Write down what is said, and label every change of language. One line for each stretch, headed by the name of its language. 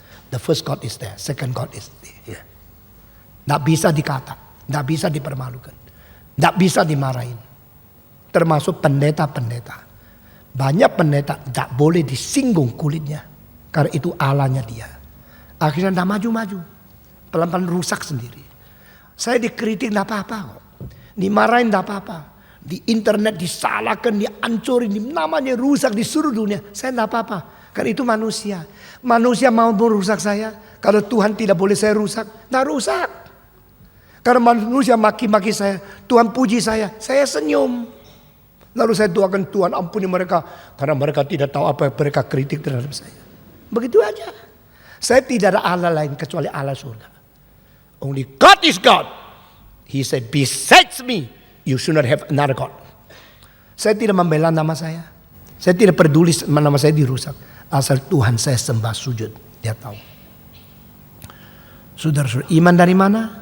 English: The first God is there, second God is there.
Indonesian: Tidak bisa dikata, tidak bisa dipermalukan, tidak bisa dimarahin. Termasuk pendeta-pendeta. Banyak pendeta tidak boleh disinggung kulitnya, karena itu Allahnya dia. Akhirnya tidak maju-maju, pelan-pelan rusak sendiri. Saya dikritik tidak apa-apa kok, dimarahin tidak apa-apa. Di internet disalahkan, dihancurin, namanya rusak di seluruh dunia. Saya tidak apa-apa, karena itu manusia. Manusia mau merusak saya. Kalau Tuhan tidak boleh saya rusak, tidak rusak. Karena manusia maki-maki saya, Tuhan puji saya senyum. Lalu saya doakan Tuhan ampuni mereka, karena mereka tidak tahu apa yang mereka kritik terhadap saya. Begitu aja. Saya tidak ada Allah lain kecuali Allah surga.
English: Only God is God. He said, besides me, you should not have another God.
Indonesian: Saya tidak membela nama saya. Saya tidak peduli nama saya dirusak. Asal Tuhan saya sembah sujud. Dia tahu. Saudara-saudara, iman dari mana?